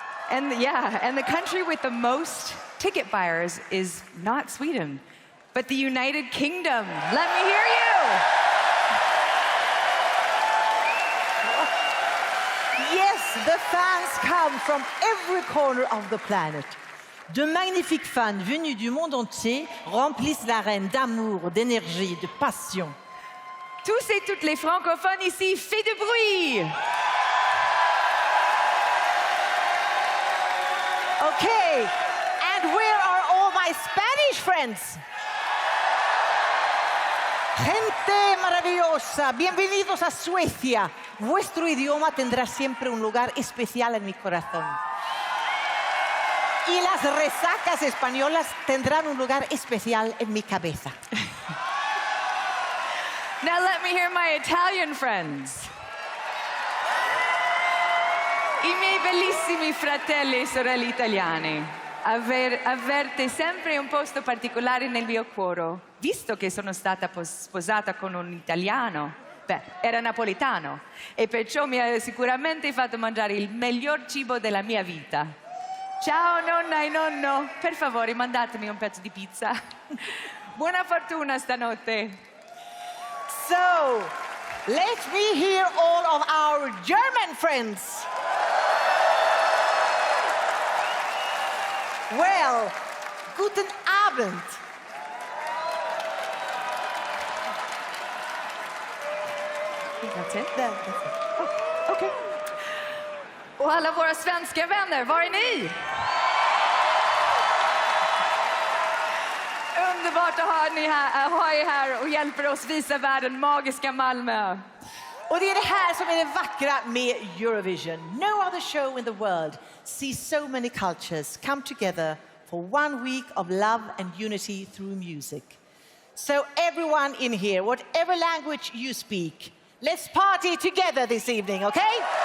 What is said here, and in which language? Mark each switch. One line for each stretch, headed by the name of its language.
English: And the country with the most ticket buyers is not Sweden, but the United Kingdom. Let me hear you. Yes, the fans come from every corner of the planet.
French: De magnifiques fans venus du monde entier remplissent l'arène d'amour, d'énergie, de passion. Tous et toutes les francophones ici, faites du bruit.
English: Okay, and where are all my Spanish friends?
Spanish: Gente maravillosa, bienvenidos a Suecia. Vuestro idioma tendrá siempre un lugar especial en mi corazón. Y las resacas españolas tendrán un lugar especial en mi cabeza.
English: Now let me hear my Italian friends.
Italian: I miei bellissimi fratelli e sorelle italiani. Avverte sempre un posto particolare nel mio cuore, visto che sono stata sposata con un italiano. Beh, era napoletano e perciò mi ha sicuramente fatto mangiare il miglior cibo della mia vita. Ciao nonna e nonno, per favore mandatemi un pezzo di pizza. Buona fortuna stanotte.
English: So, let me hear all of our German friends.
German: Well, guten Abend.
English: That's it? That's it. Oh, okay.
Swedish: Och alla våra svenska vänner, var är ni? Underbart att ha er här och hjälper oss visa världen magiska Malmö. Och det är det här som är det vackra med Eurovision.
English: No other show in the world sees so many cultures come together for 1 week of love and unity through music. So everyone in here, whatever language you speak, let's party together this evening, okay?